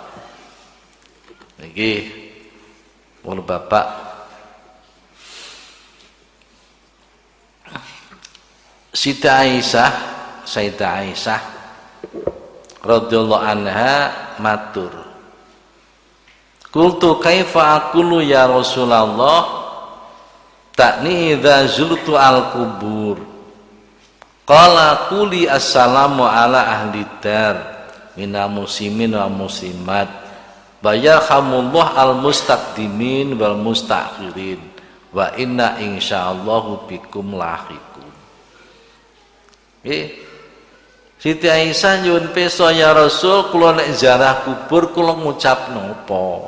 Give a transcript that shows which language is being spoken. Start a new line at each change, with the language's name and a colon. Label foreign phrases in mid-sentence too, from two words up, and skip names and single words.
Javanese: Niki para bapak Sayyidah Aisyah
Arabic: رضي الله عنها
Javanese: matur,
Arabic: قلت كيف أقول يا رسول الله تعني إذا زرت القبور قال قولي السلام على أهل الدار من المسلمين والمسلمات يرحم الله المستقدمين والمستأخرين وإنا إن شاء الله بكم لاحقون.
Javanese: Siti Aisyah nyuwun pirsa
Arabic: يا رسول,
Javanese: kula nek ziarah kubur kula ngucap napa?